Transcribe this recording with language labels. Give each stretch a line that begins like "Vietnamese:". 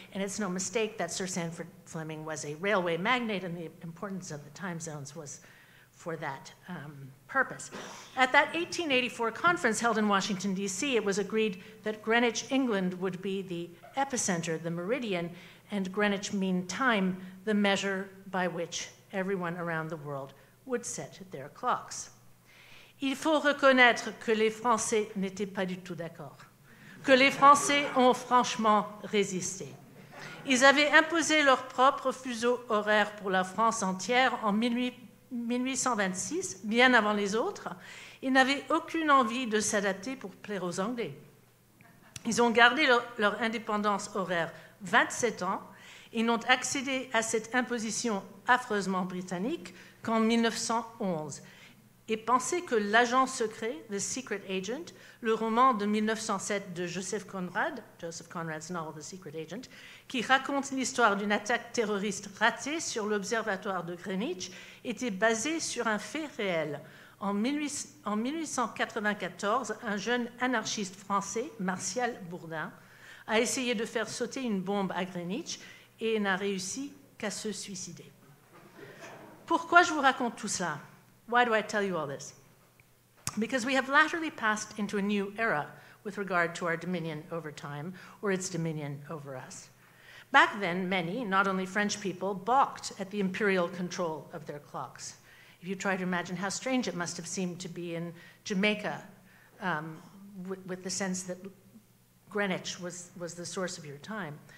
English: And it's no mistake that Sir Sandford Fleming was a railway magnate, and the importance of the time zones was for that purpose. At that 1884 conference held in Washington, D.C., it was agreed that Greenwich, England would be the epicenter, the meridian, and Greenwich Mean Time, the measure by which everyone around the world would set their clocks.
French: Il faut reconnaître que les Français n'étaient pas du tout d'accord, que les Français ont franchement résisté. Ils avaient imposé leur propre fuseau horaire pour la France entière en 1826, bien avant les autres. Ils n'avaient aucune envie de s'adapter pour plaire aux Anglais. Ils ont gardé leur indépendance horaire 27 ans et n'ont accédé à cette imposition affreusement britannique qu'en 1911. Et penser que l'agent secret, The Secret Agent, le roman de 1907 de
English: Joseph Conrad's novel The Secret Agent,
French: qui raconte l'histoire d'une attaque terroriste ratée sur l'observatoire de Greenwich, était basé sur un fait réel. En 1894, un jeune anarchiste français, Martial Bourdin, a essayé de faire sauter une bombe à Greenwich et n'a réussi qu'à se suicider. Pourquoi je vous raconte tout cela?
English: Why do I tell you all this? Because we have latterly passed into a new era with regard to our dominion over time, or its dominion over us. Back then, many, not only French people, balked at the imperial control of their clocks. If you try to imagine how strange it must have seemed to be in Jamaica, with the sense that Greenwich was the source of your time.